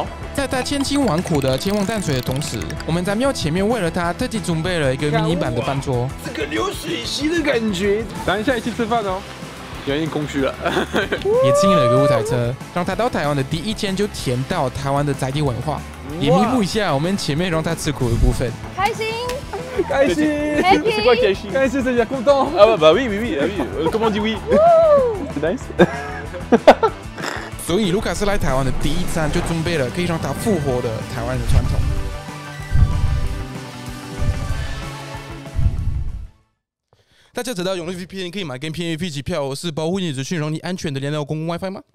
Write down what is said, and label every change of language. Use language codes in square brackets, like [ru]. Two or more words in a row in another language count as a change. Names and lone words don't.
[zh] 在他千辛万苦的前往淡水的同时，我们在庙前面为了他特地准备了一个迷你版的饭桌。这个流水席的感觉。等一下一起吃饭哦。有点空虚了，也请了一个舞台车，让他到台湾的第一天就甜到台湾的在地文化，也弥补一下我们前面让他吃苦的部分。开心，开心 [en] Happy [fr] ，c'est quoi 开心？开心，c'est bien content。 Ah bah oui oui oui oui. Comment on dit oui？ C'est nice。 [zh] 所以卢卡斯来台湾的第一站就准备了可以让他复活的台湾的传统。大家知道用 VPN 可以买跟 PNP 机票是保护你的资讯，让你安全的连到公共 WiFi 吗？